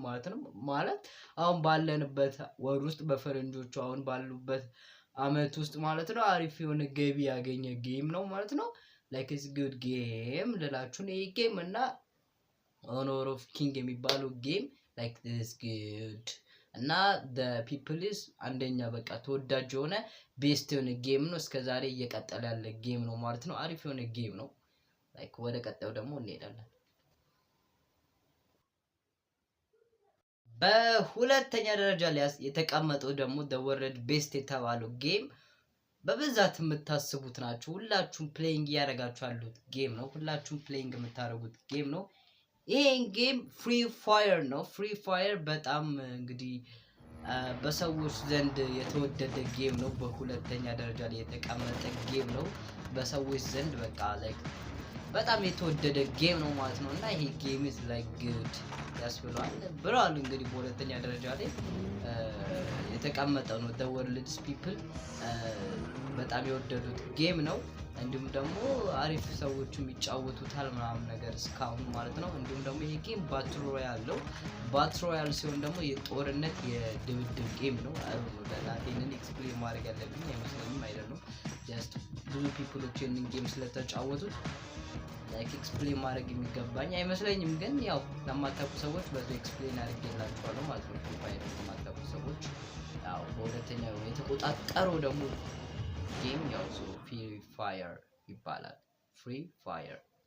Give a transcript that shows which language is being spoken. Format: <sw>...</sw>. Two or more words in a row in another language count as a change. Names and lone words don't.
<am>ማለት ነው። ማለት አሁን ባለንበት ወር ውስጥ በፈረንጆቹ አሁን ባሉበት አመት ውስጥ ማለት ነው አሪፍ የሆነ ገቢ ያገኘ ጌም ነው ማለት ነው።</am> <en>like it's good</en> <am>ጌም ልላችሁ ነው። ይሄ ጌም እና ኦነር ኦፍ ኪንግ የሚባለው ጌም</am> <en>like it's good</en> <am>እና</am> <en>the people is</en> <am>አንደኛ በቃ ተወዳጅ የሆነ ቤስት የሆነ ጌም ነው። እስከዛሬ እየቀጠለ ያለ ጌም ነው ማለት ነው። አሪፍ የሆነ ጌም ነው። ላይክ ወደ ቀጣዩ ደግሞ እንሄዳለን። በሁለተኛ ደረጃ ላይ የተቀመጠው ደግሞ</am> <en>the world best</en> <am>የተባለው ጌም በብዛት የምታስቡት ናችሁ። ሁላችሁም ፕሌይንግ እያደረጋችሁ ያሉት ጌም ነው። ሁላችሁም ፕሌይንግ የምታደርጉት ጌም ነው። ይሄን ጌም ፍሪ ፋየር ነው። ፍሪ ፋየር በጣም እንግዲህ በሰዎች ዘንድ የተወደደ ጌም ነው። በሁለተኛ ደረጃ ላይ የተቀመጠ ጌም ነው። በሰዎች ዘንድ በቃ ላይክ በጣም የተወደደ ጌም ነው ማለት ነው። እና ይሄ ጌም</am> <en>is like good</en> <am>ብለዋል እንግዲህ በሁለተኛ ደረጃ ላይ የተቀመጠው ነው።</am> <en>the world's people</en> <am>በጣም የወደዱት ጌም ነው። እንዲሁም ደግሞ አሪፍ ሰዎችም ይጫወቱታል ምናምን ነገር እስካሁን ማለት ነው። እንዲሁም ደግሞ ይሄ ጌም</am> <en>battle royale</en> <am>ነው።</am> <en>battle royale</en> <am>ሲሆን ደግሞ የጦርነት የድብድብ ጌም ነው። ለላቲንን ኤክስፕሌን ማድረግ ያለብኝ አይመስለኝም። አይደለም ጀስት ብዙ ፒፕሎች ይህንን ጌም ስለተጫወቱት ላይክ ኤክስፕሌን ማድረግ የሚገባኝ አይመስለኝም። ግን ያው ለማታውቁ ሰዎች በዚህ ኤክስፕሌን አድርጌላችኋለሁ ማለት ነው። ፋይል ለማታውቁ ሰዎች ያው በሁለተኛው የተቆጣጠረው ደግሞ ጌም ያው ፍሪ ፋየር ይባላል። ፍሪ ፋየር።</am>